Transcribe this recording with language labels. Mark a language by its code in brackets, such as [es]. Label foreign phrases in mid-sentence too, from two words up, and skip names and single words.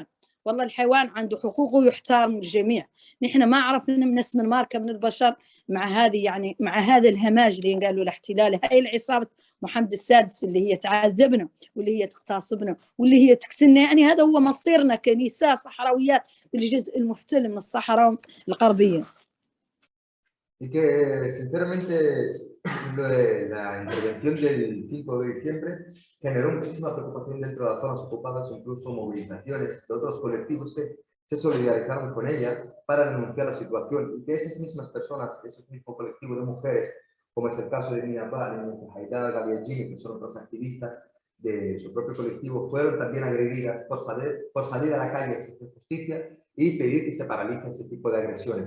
[ar] والله الحيوان عنده حقوقه ويحترم الجميع. نحن ما عرفنا من اسم الماركة من البشر مع هذه، يعني مع هذا الهماج اللي قالوا الاحتلال، هاي العصابة محمد السادس اللي هي تعذبنا واللي هي تغتصبنا واللي هي تقتلنا، يعني هذا هو مصيرنا كنساء صحراويات بالجزء المحتل من الصحراء الغربية. [es] Y que sinceramente lo de la intervención del 5 de diciembre generó muchísima preocupación dentro de las zonas ocupadas, incluso movilizaciones de otros colectivos que se solidarizaron con ella para denunciar la situación, y que esas mismas personas, ese mismo colectivo de mujeres, como es el caso de Nina Bal y Haidar Gabiagini, que son otras activistas de su propio colectivo, fueron también agredidas por salir a la calle a exigir justicia y pedir que se paralice ese tipo de agresiones.